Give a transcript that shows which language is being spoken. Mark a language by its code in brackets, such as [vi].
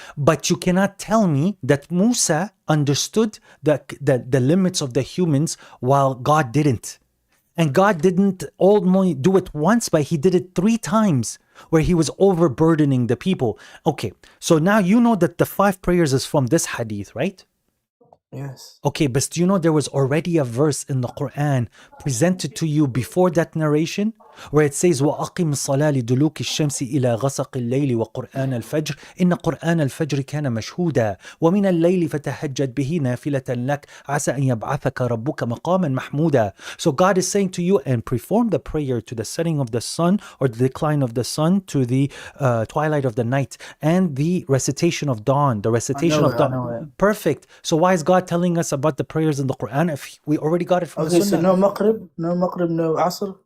[en] But you cannot tell me that Musa understood the limits of the humans while God didn't. And God didn't only do it once, but he did it 3 times where he was overburdening the people. Okay, so now you know that the 5 prayers is from this hadith, right? yes. Okay, but do you know there was already a verse in the Quran presented to you before that narration where it says [ar] وَأَقِمِ الصَّلَاةَ لِدُلُوكِ الشَّمْسِ إِلَى غَسَقِ اللَّيْلِ وَقُرْآنَ الْفَجْرِ إِنَّ قُرْآنَ الْفَجْرِ كَانَ مَشْهُودًا وَمِنَ اللَّيْلِ فَتَهَجَّدْ بِهِ نَافِلَةً لَكَ عَسَى أَن يَبْعَثَكَ رَبُّكَ مَقَامًا مَحْمُودًا. [en] So God is saying to you, and perform the prayer to the setting of the sun or the decline of the sun to the twilight of the night and the recitation of dawn, the recitation of I dawn. know it. Perfect. So why is God telling us about the prayers in the Quran if we already got it from the Okay, so Sunnah? no Maghrib, no Asr.